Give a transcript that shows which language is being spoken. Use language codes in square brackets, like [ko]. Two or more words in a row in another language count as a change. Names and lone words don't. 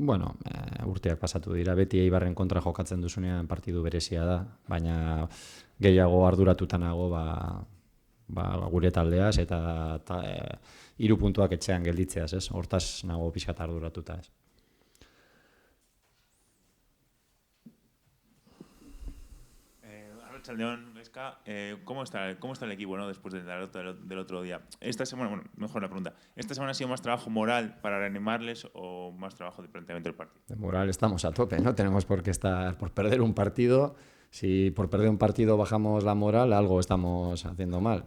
[eu] Bueno, urteak pasatu dira, beti Eibarren kontra jokatzen duzunean partidu berezia da, baina gehiago arduratuta nago gure taldeaz eta 3 puntuak etxean gelditzeaz, ez? Hortaz nago pixkat arduratuta, ez? Arratsaldeon, Vesca, [es] ¿cómo está el equipo, ¿no? Después del otro día? Esta semana, bueno, mejor la pregunta. ¿Esta semana ha sido más trabajo moral para reanimarles o más trabajo de planteamiento del partido? De moral estamos a tope, no tenemos por qué estar por perder un partido. Si por perder un partido bajamos la moral, algo estamos haciendo mal.